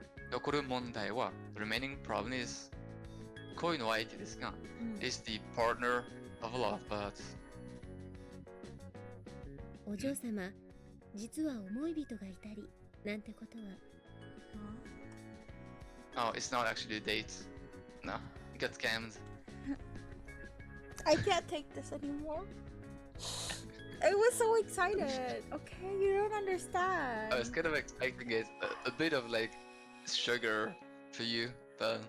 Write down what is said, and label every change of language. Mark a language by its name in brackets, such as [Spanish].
[Japanese] 残る問題は [English] The remaining problem is [Japanese] 恋の相手ですがうん [English] is the partner of love, but [Japanese] お嬢様実は思い人がいたりなんてことは [English] oh, it's not actually a date. No, you got scammed. I can't take this anymore. I was so excited. Okay, you don't understand. I was kind of expecting it a bit of like sugar for you, but